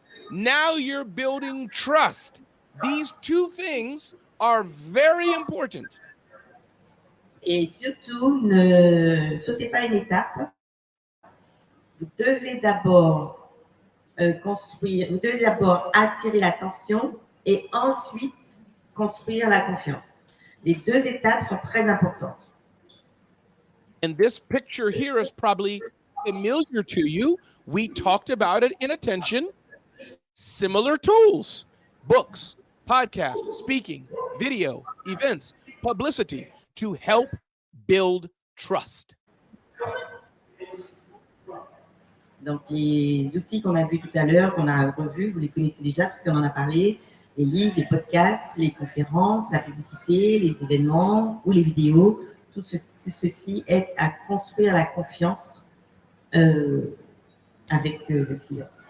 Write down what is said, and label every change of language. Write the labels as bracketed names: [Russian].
[English] Now you're building trust. These two things are very important. [French] Et surtout, ne sautez pas une étape. Vous devez d'abord construire, vous devez d'abord attirer l'attention et ensuite construire la confiance. Les deux étapes sont très importantes. [English] And this picture here is probably familiar to you. We talked about it in attention. Similar tools, books, podcasts, speaking, video, events, publicity to help build trust. [French] Donc, les outils qu'on a vus tout à l'heure, qu'on a revus, vous les connaissez déjà parce qu'on en a parlé, les livres, les podcasts, les conférences, la publicité, les événements ou les vidéos, tout ceci aide à construire la confiance avec le client.